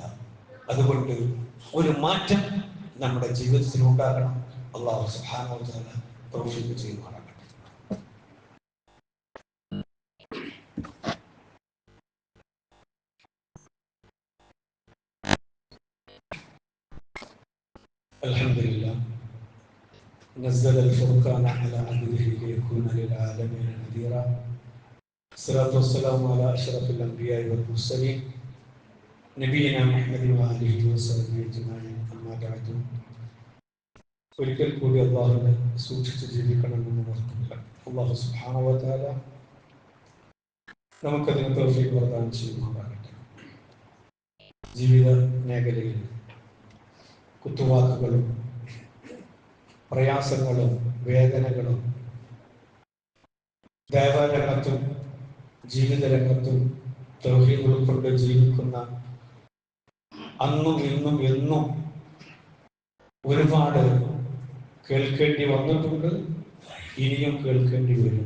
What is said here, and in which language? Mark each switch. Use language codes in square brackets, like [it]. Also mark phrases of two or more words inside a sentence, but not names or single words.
[ml] അതുകൊണ്ട് ഒരു മാറ്റം നമ്മുടെ ജീവിതത്തിൽ ഉണ്ടാകണം. [ar] الله سبحانه وتعالى [ml] തൗഫീഖ് ചെയ്യുമാറാകട്ടെ. [ar] അൽഹംദുലില്ലാ نزل الفرقان على عبده ليكون للعالمين نذيرا. الصلاة والسلام على أشرف الأنبياء والمرسلين نبينا محمد وآله وصحبه أجمعين. أما بعد. [ml] ഒരിക്കൽ കൂടി അല്ലാഹുവിനെ സൂക്ഷിച്ച് ജീവിക്കണമെന്ന് ഓർക്കുക. [ar] الله سبحانه وتعالى [ml] നമുക്കതിന് തൗഫീഖ് പ്രദാനം ചെയ്യുമാറാകട്ടെ. ജീവിത മേഖലയിൽ കുത്തുവാക്കുകളും പ്രയാസങ്ങളും വേദനകളും ദേവരംഗത്തും ജീവിത രംഗത്തും തൗഹീദ് ഉൾക്കൊണ്ട് ജീവിക്കുന്ന അന്നും ഇന്നും എന്നും ഒരുപാട് കേൾക്കേണ്ടി വന്നിട്ടുണ്ട്, ഇനിയും കേൾക്കേണ്ടി വരും.